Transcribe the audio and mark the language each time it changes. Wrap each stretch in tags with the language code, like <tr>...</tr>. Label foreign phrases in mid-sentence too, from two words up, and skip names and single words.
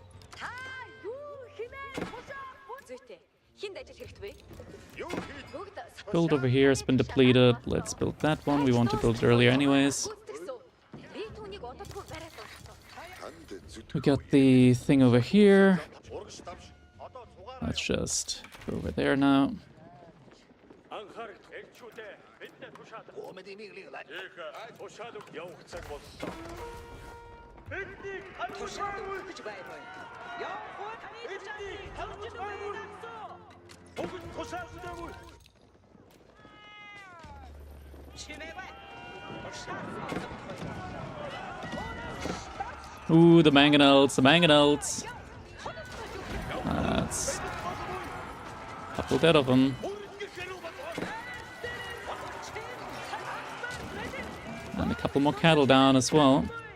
<en>Build over here has been depleted. Let's build that one. We want to build it earlier anyways. We got the thing over here. Let's just go over there now.</en> <mn>Тушаад өгч байна. Явах таны тушаалыг тавьж өгнө.</mn> <en>Ooh, the mangonels, the mangonels. That's a couple dead of them. And a couple more cattle down as well.</en>